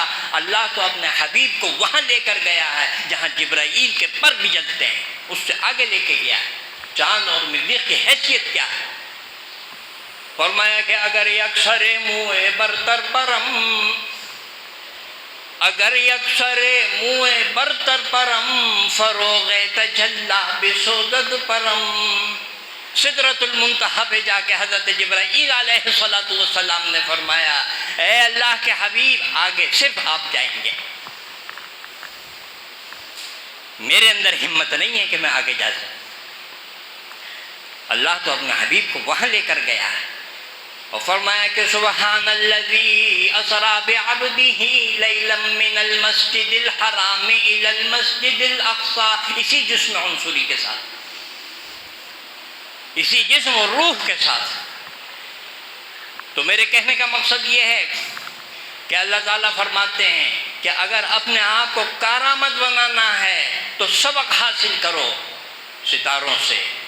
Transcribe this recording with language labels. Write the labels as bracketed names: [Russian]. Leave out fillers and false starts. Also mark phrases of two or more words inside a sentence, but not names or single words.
[Urdu] اللہ تو اپنے حبیب کو وہاں لے کر گیا ہے جہاں جبرائیل کے پر بھی جلتے ہیں، اس سے آگے لے کے گیا ہے۔ چاند اور مریخ کی حیثیت کیا ہے؟ [Persian] فرمایا کہ اگر اکثر منہ برتر پرم اگر یکسر منہ برتر پرم فروغ تجلا بسودد پرم. [Urdu] سدرۃ المنتہا پہ جا کے حضرت جبرائیل [Arabic] علیہ السلام [Urdu] نے فرمایا اے اللہ کے حبیب آگے صرف آپ جائیں گے، میرے اندر ہمت نہیں ہے کہ میں آگے جا سکوں. اللہ تو اپنے حبیب کو وہاں لے کر گیا ہے اور فرمایا کہ [Arabic] سبحان الذی اسری بعبدہ لیلا من المسجد الحرام الی المسجد الاقصی، [Urdu] اسی جسم عنصری کے ساتھ، اسی جسم اور روح کے ساتھ. تو میرے کہنے کا مقصد یہ ہے کہ اللہ تعالیٰ فرماتے ہیں کہ اگر اپنے آپ کو کارآمد بنانا ہے تو سبق حاصل کرو ستاروں سے.